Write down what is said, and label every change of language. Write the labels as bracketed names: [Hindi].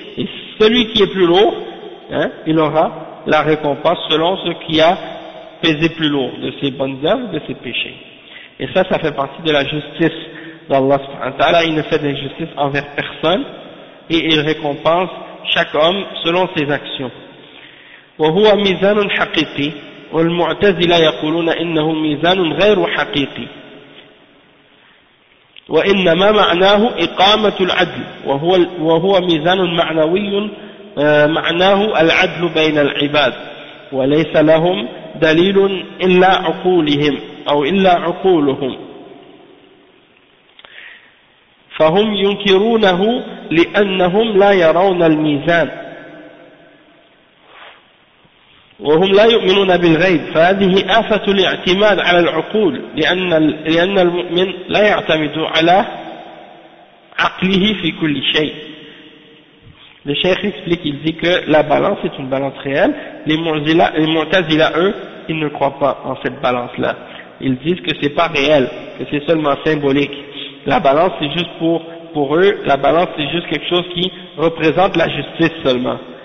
[French] Et celui qui est plus lourd, hein, il aura la récompense selon ce qui a pesé plus lourd de ses bonnes œuvres, de ses péchés. Et ça, ça fait partie de la justice d'Allah [Arabic] subhanahu wa ta'ala. [French] Il ne fait d'injustice envers personne et il récompense chaque homme selon ses actions. [Arabic] وهو ميزان حقيقي والمعتزلة يقولون إنه ميزان غير حقيقي وإنما معناه إقامة العدل وهو ميزان معنوي معناه العدل بين العباد وليس لهم دليل إلا عقولهم أو إلا عقولهم فهم ينكرونه لأنهم لا يرون الميزان وهم لا يؤمنون بالغيب فهذه آفة الاعتماد على العقول لأن المؤمن لا يعتمد على عقله في كل شيء. [French] Le Cheikh explique, il dit que la balance est une balance réelle. Les Mu'tazila, eux, ils ne croient pas en cette balance-là. Ils disent que c'est pas réel, que c'est seulement symbolique. La balance, c'est juste pour eux, la balance, c'est juste quelque chose qui représente la justice seulement.